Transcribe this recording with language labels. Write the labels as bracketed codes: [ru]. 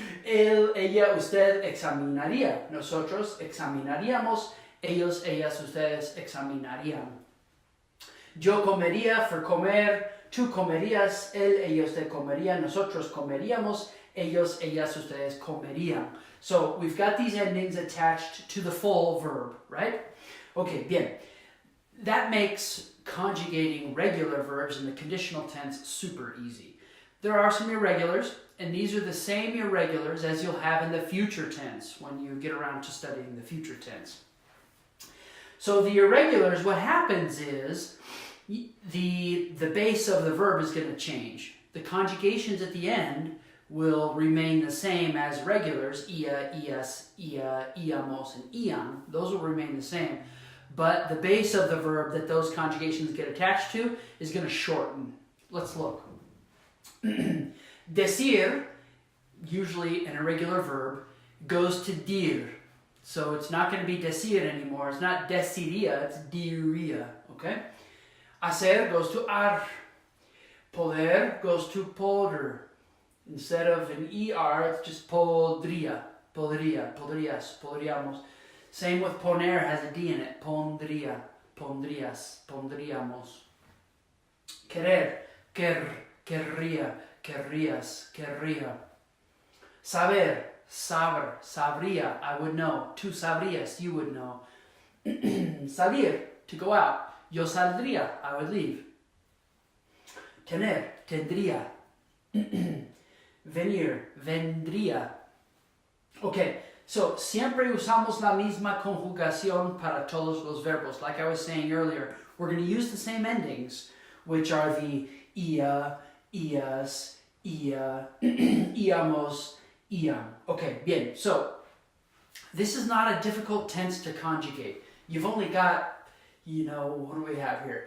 [es] Él, ella, usted examinaría. Nosotros examinaríamos. Ellos, ellas, ustedes examinarían. Yo comería for comer. Tú comerías. Él, ella, usted comería. Nosotros comeríamos. Ellos, ellas, ustedes comerían. [en] So we've got these endings attached to the full verb, right? Okay, bien. That makes conjugating regular verbs in the conditional tense super easy. There are some irregulars, and these are the same irregulars as you'll have in the future tense when you get around to studying the future tense. So the irregulars, what happens is the base of the verb is going to change. The conjugations at the end will remain the same as regulars, ia, ias, ia, iamos, and ian. Those will remain the same. But the base of the verb that those conjugations get attached to is going to shorten. Let's look. Decir, usually an irregular verb, goes to dir. So it's not going to be decir anymore. It's not deciría, it's diría. Okay? Hacer goes to ar. Poder goes to poder. Instead of an ER, it's just podría, podría, podrías, podríamos. Same with poner, has a D in it. [es] Pondría, pondrías, pondríamos. Querer, querría, querrías, querría. Saber, saber, sabría, [en] I would know. [es] Tú sabrías, [en] you would know. Salir, to go out. [es] Yo saldría, [en] I would leave. [es] Tener, tendría. Venir, vendría. Okay, so siempre usamos la misma conjugación para todos los verbos. [en] Like I was saying earlier, we're going to use the same endings, which are the ia, ias, ia, íamos, iam. Okay, bien. So this is not a difficult tense to conjugate. You've only got, what do we have here?